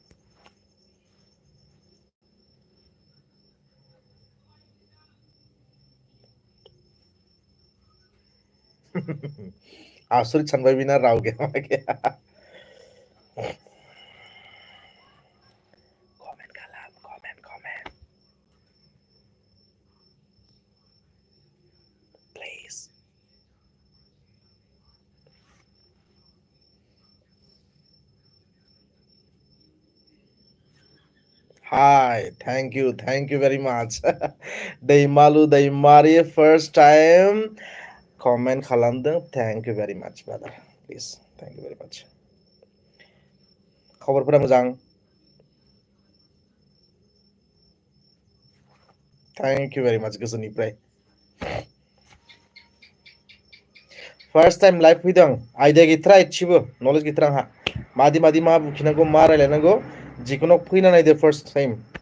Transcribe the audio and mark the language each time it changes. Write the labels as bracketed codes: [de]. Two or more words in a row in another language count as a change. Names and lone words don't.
[brx] आसरित सानबाय बिना राव गैया मा गैया कमेन्ट खालाम [en] comment please hi thank you very much [brx] दैमालु दैमारि [en] first time comment [brx] खालामदों [en] thank you very much brother please thank you very much [brx] खबरफोरा मोजां [en] thank you very much [brx] गोसोनिफ्राय [en] first time live [brx] फैदों आइडिया गैथारा एसेबो नलेज गैथारा आंहा मादि मादि मा बुखिनांगौ मा रायलायनांगौ जिखुनु फैना नायदो [en] first time